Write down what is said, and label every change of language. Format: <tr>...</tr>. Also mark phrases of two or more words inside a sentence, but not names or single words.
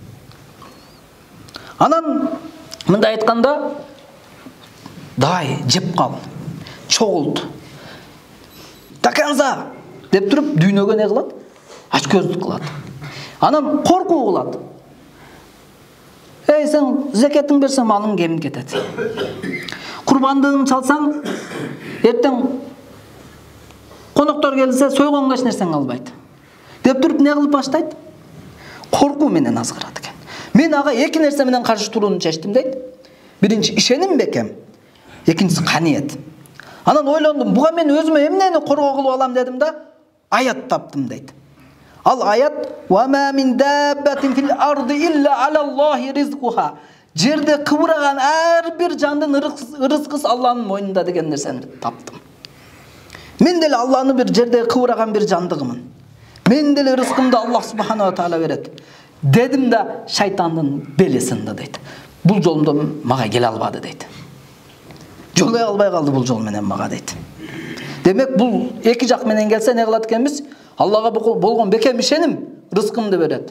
<ky>Анан мындай айтканда, дай жеп кал, чогулт, таканза деп туруп дүйнөгө не кылат? Ач көздүк кылат. Анан коркуу кылат. Сен закатың берсең малың кемип кетет. Курмандыгыңды чалсаң, эртең коноктор келсе сойгонго эч нерсең албайт. Деп туруп не кылып баштайт? Коркуу менен азгырат экен. Мен ага эки нерсе менен каршы турууну чечтим дейт. Биринчи ишеним бекем, экинчиси каниет. Анан ойлондум, буга мен өзүмө эмнени коргоо кылып алам дедим да, аят таптым дейт. Ал аят:</ky> <ar>"وما من دابة في الأرض إلا على الله رزقها."</ar> <ky>Жерде кыбыраган ар бир жандын ырыскысы Алланын мойнунда деген нерсени таптым. Мен деле Алланы бир жерде кыбыраган бир жандыгымын. Мен деле рызкымды Аллах</ky> <ar>سبحانه وتعالى</ar> <ky>берет. Дедим да шайтандын бели сынды дейт. Бул жолумда мага келе албады дейт. Жолой албай калды бул жол менен мага дейт. Демек бул эки жак менен келсе не кылат экенбиз? Аллага болгон бекем ишеним рызкымды берет.</ky>